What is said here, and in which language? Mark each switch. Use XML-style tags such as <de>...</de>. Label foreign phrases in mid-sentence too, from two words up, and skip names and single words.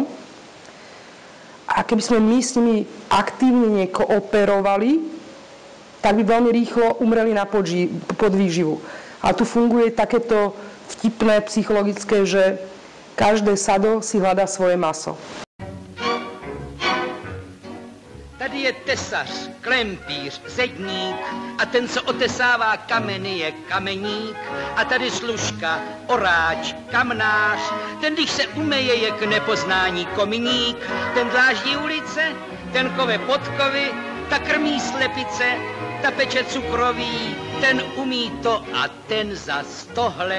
<sk>A keby sme my s nimi aktívne nekooperovali, tak by veľmi rýchlo umreli na podvýživu. A tu funguje takéto vtipné psychologické, že každé sado si hľadá svoje maso.</sk> <cs>Tady je test tesař, klempíř, zedník a ten, co otesává kameny, je kameník. A tady služka, oráč, kamnář, ten, když se umeje, je k nepoznání kominík. Ten dláždí ulice, ten kove podkovy, ta krmí slepice, ta peče cukroví, ten umí to a ten zas tohle.</cs>